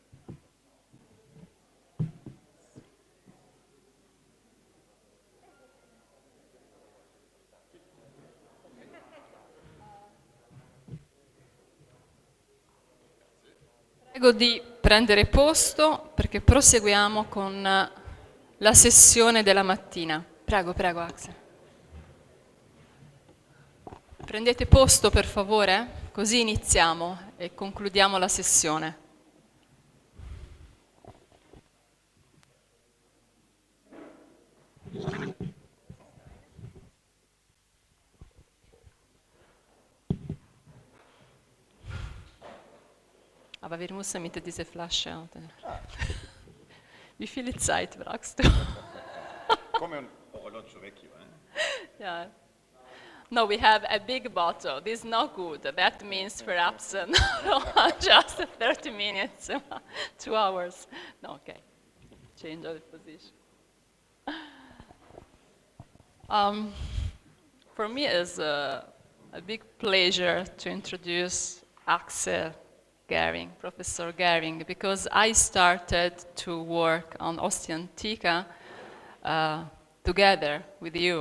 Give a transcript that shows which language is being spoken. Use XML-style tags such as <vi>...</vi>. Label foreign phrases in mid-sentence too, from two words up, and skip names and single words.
<it>Prego di prendere posto perché proseguiamo con la sessione della mattina. Prego, prego Axel. Prendete posto per favore, così iniziamo e concludiamo la sessione.</it> <de>Aber wir müssen mit dieser Flasche. Wie viel Zeit brauchst du?</de> <it>Come un orologio vecchio,</it> <en>Yeah. No, we have a big bottle. This is not good. That means perhaps just 30 minutes, 2 hours. No, okay. Change of the position. For me, it's a big pleasure to introduce Axel Gehring, Professor Gehring, because I started to work on Ostia Antica together with you.</en>